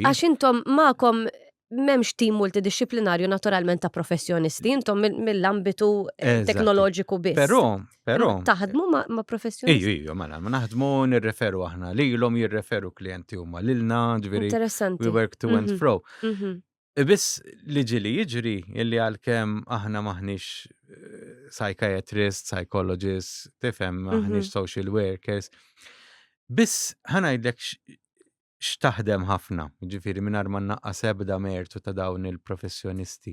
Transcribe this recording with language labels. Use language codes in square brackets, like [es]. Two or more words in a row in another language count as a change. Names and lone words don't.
[mt] Għax intom magħkom m'hemmx tim multidisciplinarju naturalment ta' professjonisti, intom mill-ambitu Eżatt. teknoloġiku biss. Però Taħdmu ma' professjonisti. Iju, mela, ma naħdmu nirreferu aħna lilhom jirreferu klijenti huma lilna, ġifieri Interessanti. [en] we work to and Mhm. fro. Mhm. [mt] Biss li ġili jiġri illi għalkemm aħna maħniex [en] psychiatrist, psychologist, [mt] tifhem maħniex [en] social workers. [mt] Biss ħanajdlek x'taħdem ħafna, ġifieri mingħajr ma nnaqqas ebda mertu ta' dawn il-professjonisti.